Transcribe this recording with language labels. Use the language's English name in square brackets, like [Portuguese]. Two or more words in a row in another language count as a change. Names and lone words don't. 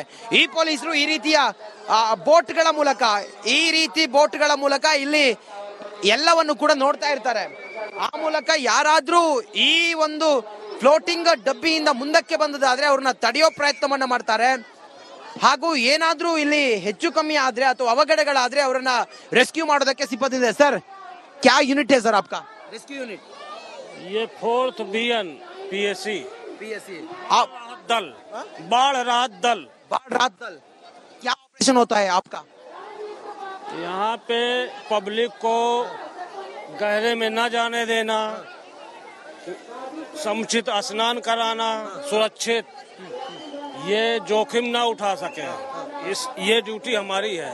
[Kannada] ಈ ಪೊಲೀಸರು ಈ ರೀತಿಯ ಬೋಟ್ಗಳ ಮೂಲಕ ಇಲ್ಲಿ ಎಲ್ಲವನ್ನು ಕೂಡ ನೋಡ್ತಾ ಇರ್ತಾರೆ. ಆ ಮೂಲಕ ಯಾರಾದ್ರೂ ಈ ಒಂದು ಫ್ಲೋಟಿಂಗ್ ಡಬ್ಬಿಯಿಂದ ಮುಂದಕ್ಕೆ ಬಂದದಾದ್ರೆ ಅವ್ರನ್ನ ತಡೆಯೋ ಪ್ರಯತ್ನವನ್ನ ಮಾಡ್ತಾರೆ. ಹಾಗೂ ಏನಾದ್ರೂ ಇಲ್ಲಿ ಹೆಚ್ಚು ಕಮ್ಮಿ ಆದ್ರೆ ಅಥವಾ ಅವಘಡಗಳಾದ್ರೆ ಅವರನ್ನ ರೆಸ್ಕ್ಯೂ ಮಾಡೋದಕ್ಕೆ ಸಿದ್ಧತೆ. [Hindi] सर, क्या यूनिट है सर आपका रेस्क्यू यूनिट? ये 4th BN PSC आप दल बाढ़ राहत दल क्या ऑपरेशन होता है आपका? यहाँ पे पब्लिक को गहरे में न जाने देना, समुचित स्नान कराना, सुरक्षित ये जोखिम ना उठा सके, ये ड्यूटी हमारी है.